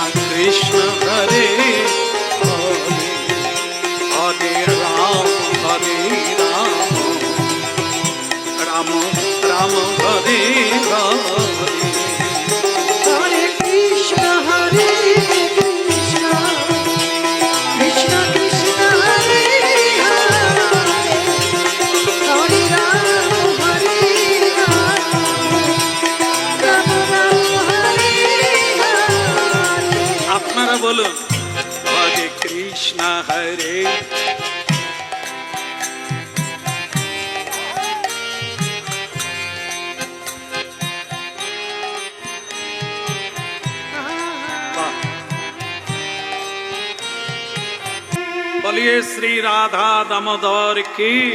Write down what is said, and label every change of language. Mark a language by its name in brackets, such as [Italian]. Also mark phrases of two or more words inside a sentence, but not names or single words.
[Sanskrit] Krishna Hare Hare, Hare Ram Hare Ram, Ram Ram Hare Hare. Hare Krishna Hare Krishna, Krishna Krishna Hare Hare, Hare Ram Hare Ram. [Bangla] আপনারা বলুন, হরে কৃষ্ণ হরে। [Hindi] बोलिए श्री राधा दामोदर की।